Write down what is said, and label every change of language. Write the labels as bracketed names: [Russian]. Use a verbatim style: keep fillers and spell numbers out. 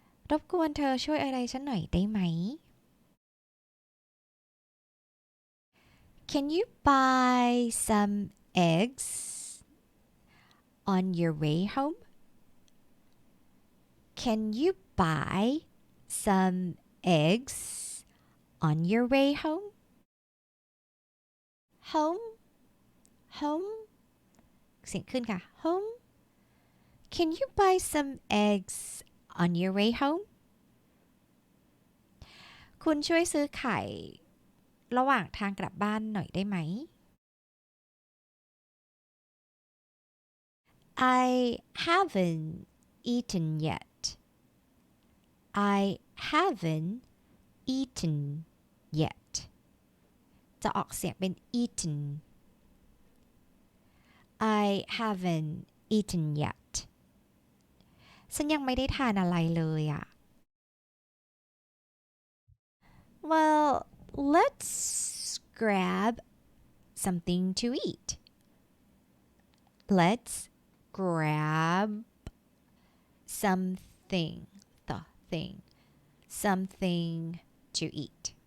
[Thai] รบกวนเธอช่วยอะไรฉันหน่อยได้ไหม [English] Can you buy some eggs on your way home? Can you buy some eggs on your way home? Home home [Thai] เสียงขึ้นค่ะ [English] home Can you buy some eggs on your way home? [Thai] คุณช่วยซื้อไข่ ระหว่างทางกลับบ้านหน่อยได้ไหม [English] I haven't eaten yet. I haven't eaten yet. [Thai] จะออกเสียงเป็น eaten. [English] I haven't eaten yet. [Thai] ฉันยังไม่ได้ทานอะไรเลยอ่ะ [English] Well, let's grab something to eat. Let's grab something, the thing, something to eat.